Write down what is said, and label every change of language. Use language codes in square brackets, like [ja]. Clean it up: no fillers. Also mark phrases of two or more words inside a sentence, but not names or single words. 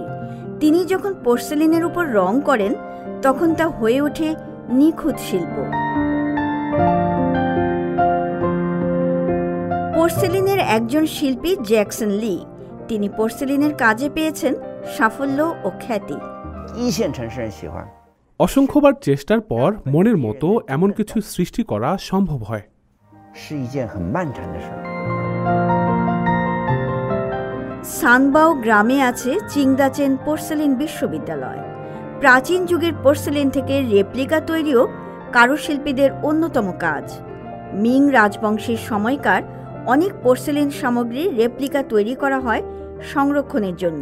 [bn] তিনি যখন পোর্সেলিনের উপর রং করেন তখন তা হয়ে ওঠে নিখুঁত শিল্প। পোর্সেলিনের একজন শিল্পী জ্যাকসন লি। তিনি পোর্সেলিনের কাজে পেয়েছেন সাফল্য ও খ্যাতি। [zh] 一线城市人喜欢。 [bn] অসংখ্যবার চেষ্টার পর মনের মতো এমন কিছু সৃষ্টি করা সম্ভব হয়। [zh] 是一件很漫长的事。 [bn] সানবাও গ্রামে আছে চিংদাচেন পোর্সেলিন বিশ্ববিদ্যালয়। প্রাচীন যুগের পোর্সেলিন থেকে রেপ্লিকা তৈরিও কারুশিল্পীদের অন্যতম কাজ। মিং রাজবংশের সময়কার অনেক পোর্সেলিন সামগ্রীর রেপ্লিকা তৈরি করা হয় সংরক্ষণের জন্য।